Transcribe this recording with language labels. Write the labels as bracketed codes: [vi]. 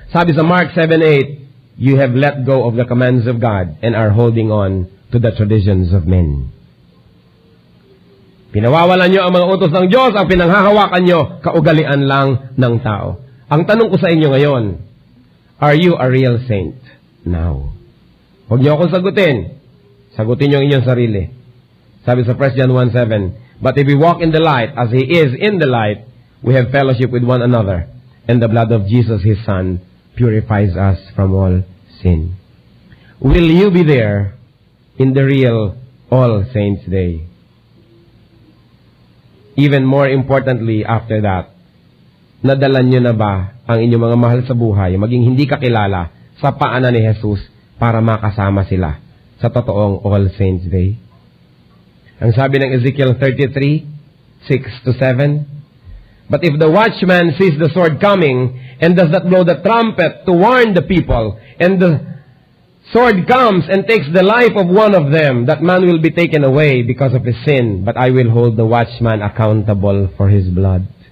[tl] Sabi sa [en] Mark 7:8, you have let go of the commands of God and are holding on to the traditions of men. [tl] Pinawawalan nyo ang mga utos ng Diyos, ang pinanghahawakan nyo, kaugalian lang ng tao. Ang tanong ko sa inyo ngayon, [en] are you a real saint now? [tl] Huwag nyo akong sagutin. Sagutin nyo ang inyong sarili. Sabi sa [en] 1 John 1:7, but if we walk in the light, as He is in the light, we have fellowship with one another, and the blood of Jesus, His Son, purifies us from all sin. Will you be there in the real All Saints Day? Even more importantly, after that, [tl] nadala nyo na ba ang inyong mga mahal sa buhay, maging hindi kakilala, sa paanan ni Jesus para makasama sila sa totoong All Saints Day? Ang sabi ng [en] Ezekiel 33:6-7, but if the watchman sees the sword coming and does not blow the trumpet to warn the people, and the sword comes and takes the life of one of them, that man will be taken away because of his sin, but I will hold the watchman accountable for his blood.